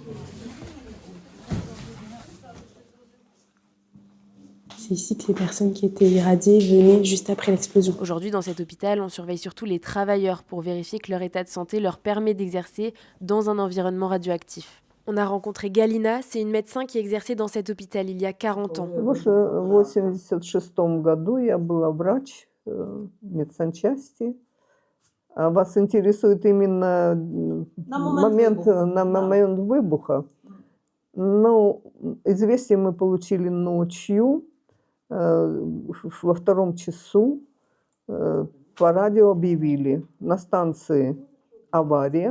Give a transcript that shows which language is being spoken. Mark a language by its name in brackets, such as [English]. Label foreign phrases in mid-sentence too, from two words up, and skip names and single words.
[French] C'est ici que les personnes qui étaient irradiées venaient juste après l'explosion. Aujourd'hui, dans cet hôpital, on surveille surtout les travailleurs pour vérifier que leur état de santé leur permet d'exercer dans un environnement radioactif. On a rencontré Galina, c'est une médecin qui exerçait dans cet hôpital il y a 40 ans. [Russian] В 1986 году я была врач медсанчасти. Вас интересует именно момент выбуха? Ну, известие мы получили ночью, во 2 часу по радио объявили на станции авария.